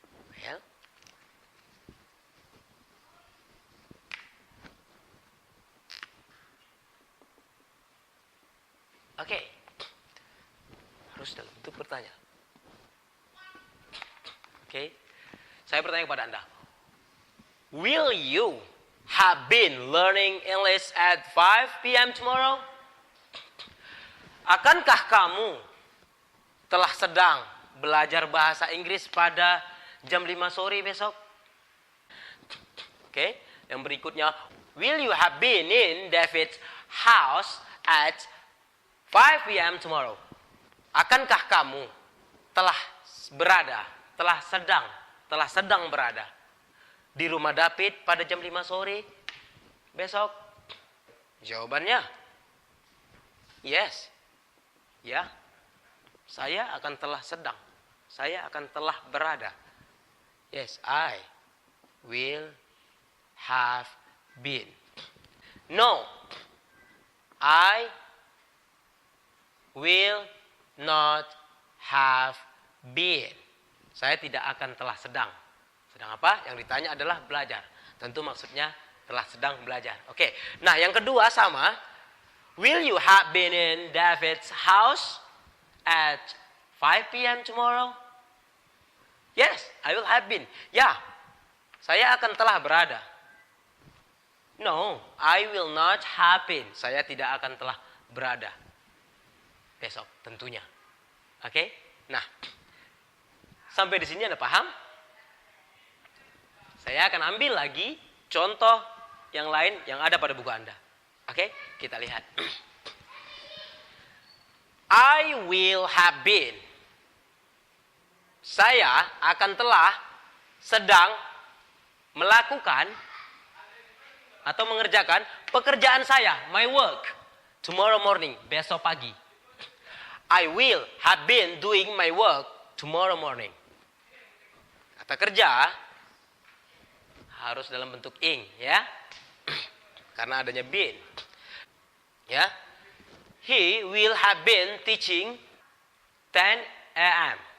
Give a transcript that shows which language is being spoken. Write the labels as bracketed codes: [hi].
[id] Well, oke. Harus dalam bentuk bertanya. Oke. Saya bertanya kepada Anda. [en] Will you have been learning English at 5 p.m. tomorrow? [id] Akankah kamu telah sedang belajar bahasa Inggris pada jam 5 sore besok? Oke. Yang berikutnya. [en] Will you have been in David's house at 5 p.m. tomorrow? [id] Akankah kamu telah berada, telah sedang berada di rumah David pada jam 5 sore besok? Jawabannya yes. Ya, saya akan telah sedang. Saya akan telah berada. [en] Yes, I will have been. No, I will not have been. [id] Saya tidak akan telah sedang. Sedang apa? Yang ditanya adalah belajar. Tentu maksudnya telah sedang belajar. Oke. Nah, yang kedua sama. [en] Will you have been in David's house at 5 p.m. tomorrow? Yes, I will have been. [id] Ya, saya akan telah berada. [en] No, I will not have been. [id] Saya tidak akan telah berada besok tentunya. Oke? Nah, sampai di sini Anda paham? Saya akan ambil lagi contoh yang lain yang ada pada buku Anda. Oke, kita lihat. [en] I will have been. [id] Saya akan telah sedang melakukan atau mengerjakan pekerjaan saya, [en] my work, tomorrow morning, [id] besok pagi. [en] I will have been doing my work tomorrow morning. [id] Kata kerja harus dalam bentuk ing, ya. Karena adanya been. Ya. [en] He will have been teaching 10 a.m.